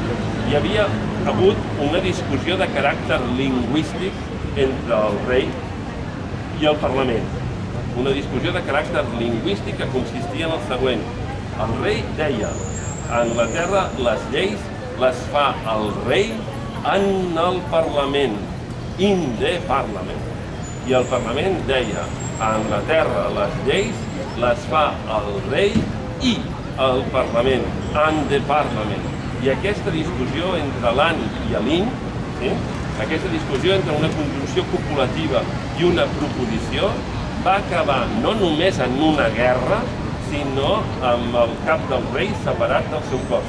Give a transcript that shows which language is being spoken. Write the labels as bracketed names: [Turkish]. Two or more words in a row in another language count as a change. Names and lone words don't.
[Catalan] Hi havia hagut una discussió de caràcter lingüístic entre el rei i el Parlament. Una discussió de caràcter lingüístic que consistia en el següent. El rei deia, a Anglaterra les lleis les fa el rei en el Parlament, [English] in the Parliament. [Catalan] I el Parlament deia, a Anglaterra les lleis les fa el rei i el Parlament, en [English] the Parliament. [Catalan] I aquesta discussió entre l'an i l'in, aquesta discussió entre una conjunció copulativa i una proposició, va acabar no només en una guerra, sinó amb el cap del rei separat del seu cos.